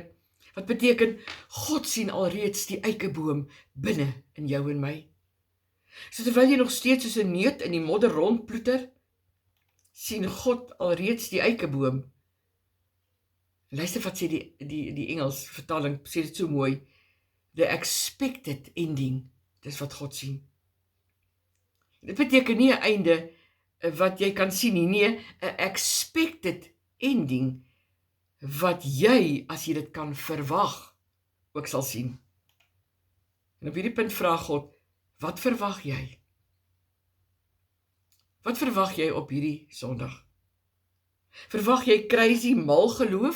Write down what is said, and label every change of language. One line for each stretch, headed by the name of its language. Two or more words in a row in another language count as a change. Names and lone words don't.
Afrikaans: Wat beteken, God sien alreeds die eikeboom binne in jou en my. So terwyl jy nog steeds soos 'n neut in die modder rondploeter, sien God alreeds die eikeboom. Luister wat sê die Engels vertaling, sê dit so mooi.
English: The expected ending,
Afrikaans: dis wat God sien. Dit beteken nie 'n einde wat jy kan sien nie, nee, 'n
English: expected ending
Afrikaans: wat jy, as jy dit kan verwag, ook sal sien. En op hierdie punt vra God, wat verwag jy? Wat verwag jy op hierdie Sondag? Verwag jy crazy mal geloof?